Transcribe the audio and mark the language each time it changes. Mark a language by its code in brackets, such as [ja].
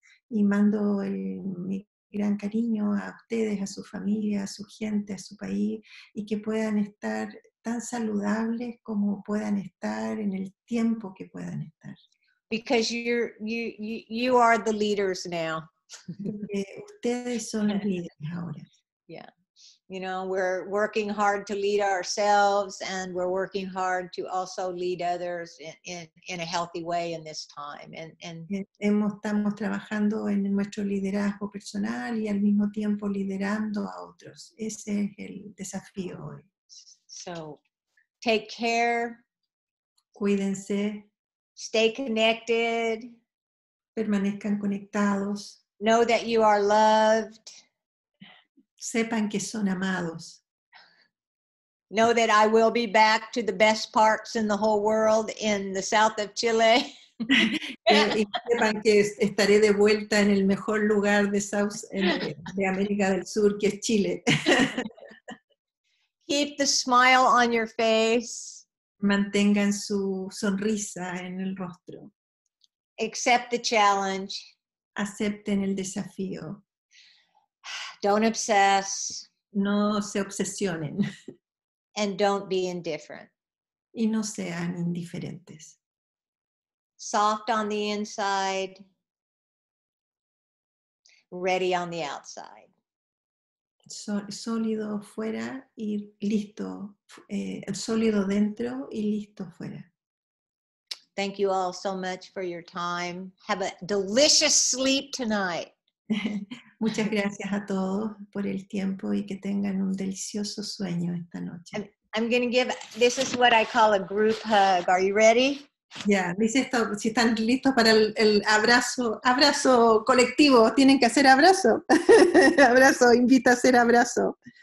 [es] Y mando mi gran cariño a ustedes, a su familia, a su gente, a su país, y que puedan estar tan saludables como puedan estar en el tiempo que puedan estar. [en] Because you are the leaders now. [es] Porque ustedes son los líderes ahora. [en] Yeah. You know, we're working hard to lead ourselves, and we're working hard to also lead others in a healthy way in this time. And [es] Estamos trabajando en nuestro liderazgo personal y al mismo tiempo liderando a otros. Ese es el desafío hoy. [en] so take care, [es] Cuídense, [en] stay connected, [es] permanezcan conectados, [en] know that you are loved, [es] sepan que son amados. [en] know that I will be back to the best parts in the whole world in the south of Chile. [es] Y sepan que estaré de vuelta en el mejor lugar de América del Sur, que es Chile. [en] Keep the smile on your face. [es] Mantengan su sonrisa en el rostro. [en] Accept the challenge. [es] Acepten el desafío. [en] Don't obsess. [es] No se obsesionen. [en] And don't be indifferent. [es] Y no sean indiferentes. [en] Soft on the inside, ready on the outside. [es] Sólido fuera y listo, sólido dentro y listo fuera. [en] Thank you all so much for your time. Have a delicious sleep tonight. [es] Muchas gracias a todos por el tiempo y que tengan un delicioso sueño esta noche. [en] I'm going to this is what I call a group hug. Are you ready? [es] Ya, dice esto, si están listos para el abrazo colectivo, tienen que hacer abrazo. Abrazo, invita a hacer abrazo.